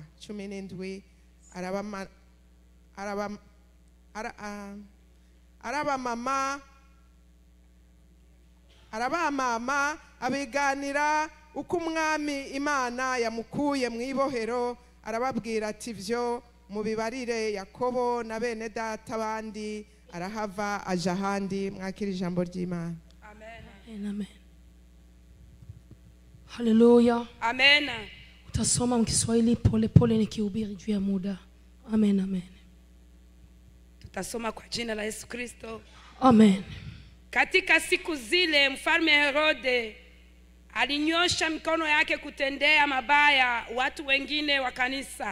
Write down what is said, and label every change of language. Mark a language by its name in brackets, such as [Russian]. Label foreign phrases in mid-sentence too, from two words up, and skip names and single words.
[Rundi] 17 arabamama abiganira uko umwami Imana yamukuye mu ibohero, arababwira ati byo mubibarire Yakobo na bene data abandi, arahava aja ahandi. Mwakira ijambo ry'Imana. Amen. Amen. Haleluya. Amen. [Swahili] Utasoma mkiswahili pole pole nikihubiri juu ya muda. Amen, amen. Tutasoma kwa jina la Yesu Kristo. Amen. Katika siku zile mfalme Herode alinyosha mikono yake kutendea mabaya watu wengine wa kanisa.